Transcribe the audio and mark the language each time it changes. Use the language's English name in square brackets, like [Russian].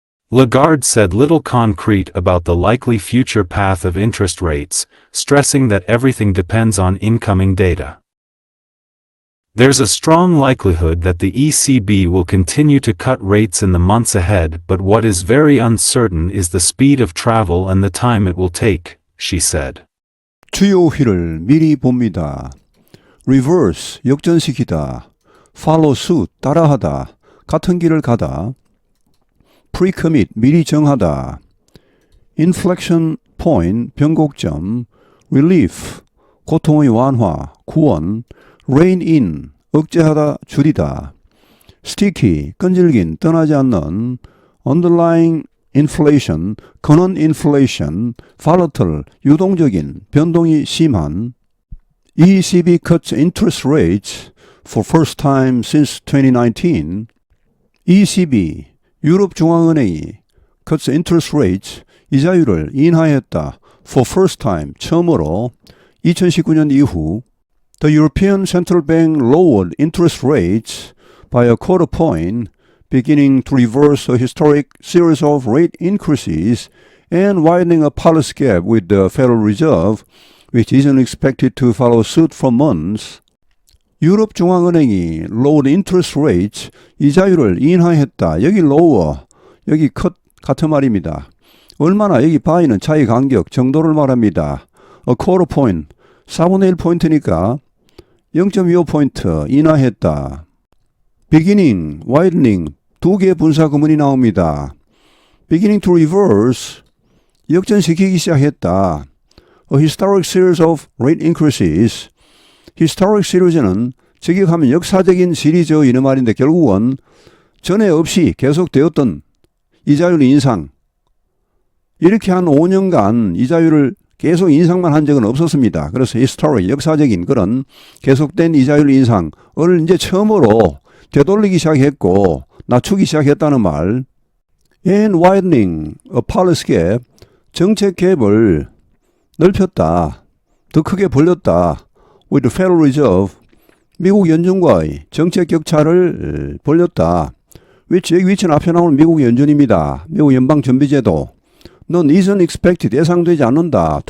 [English] Lagarde said little concrete about the likely future path of interest rates, stressing that everything depends on incoming data. There's a strong likelihood that the ECB will continue to cut rates in the months ahead, but what is very uncertain is the speed of travel and the time it will take, she said. [Korean] 주요 흐를 미리 봅니다. Reverse, 역전시키다. [English] Follow suit, [Korean] 따라하다. 같은 길을 가다. Pre-commit, 미리 정하다. [English] Inflection point, [Korean] 변곡점. Relief, 고통의 완화, 구원. [English] Rein in, [Korean] 억제하다, 줄이다. Sticky, 끈질긴, 떠나지 않는. [English] Underlying inflation, 근원 inflation. [Korean] Volatile, 유동적인, 변동이 심한. [English] ECB cuts interest rates for first time since 2019. [Korean] ECB, 유럽중앙은행이 [English] cuts interest rates, [Korean] 이자율을 인하했다. [English] For first time, [Korean] 처음으로 2019년 이후 [English] The European Central Bank lowered interest rates by a quarter point, beginning to reverse a historic series of rate increases and widening a policy gap with the Federal Reserve, which isn't expected to follow suit for months. [Korean] 유럽중앙은행이 [English] lowered interest rates, [Korean] 이자율을 인하했다. 여기 lower, 여기 cut 같은 말입니다. 얼마나 여기 by는 차이 간격, 정도를 말합니다. [English] A quarter point, [Korean] 4분의 1포인트니까 0.25포인트 인하했다. Beginning, widening, 두 개의 분사 구문이 나옵니다. [English] Beginning to reverse, [Korean] 역전시키기 시작했다. [English] A historic series of rate increases. Historic series [Korean] 는 직역하면 역사적인 시리즈 이런 말인데 결국은 전에 없이 계속되었던 이자율 인상. 이렇게 한 5년간 이자율을 계속 인상만 한 적은 없었습니다. 그래서 historic, 역사적인 그런 계속된 이자율 인상을 이제 처음으로 되돌리기 시작했고 낮추기 시작했다는 말. [English] And widening a policy gap, [Korean] 정책 갭을 넓혔다. 더 크게 벌렸다. [English] With the Federal Reserve, [Korean] 미국 연준과의 정책 격차를 벌렸다. which 여기 위치는 앞에 나오는 미국 연준입니다. 미국 연방준비제도. 넌 [English] isn't expected, [Korean] 예상되지 않는다.